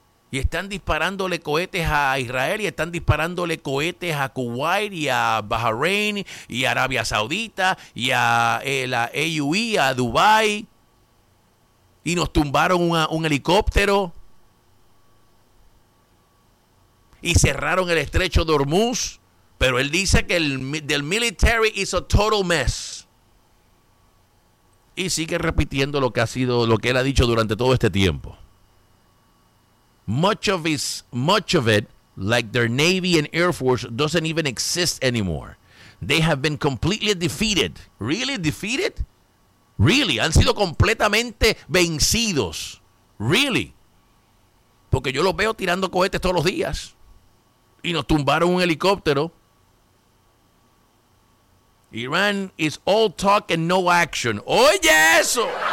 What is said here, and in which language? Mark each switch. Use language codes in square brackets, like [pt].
[es] Y están disparándole cohetes a Israel, y están disparándole cohetes a Kuwait, y a Bahrein, y a Arabia Saudita, y a la AUE, a Dubai, y nos tumbaron un helicóptero. Y cerraron el estrecho de Hormuz, pero él dice que el [en] military is a total mess. [es] Y sigue repitiendo lo que él ha dicho durante todo este tiempo. [en] Much of it, like their navy and air force, doesn't even exist anymore. They have been completely defeated. Really defeated? [es] Really, han sido completamente vencidos. Really. Porque yo los veo tirando cohetes todos los días. Y nos tumbaron un helicóptero. [en] Iran is all talk and no action. [es] ¡Oye eso!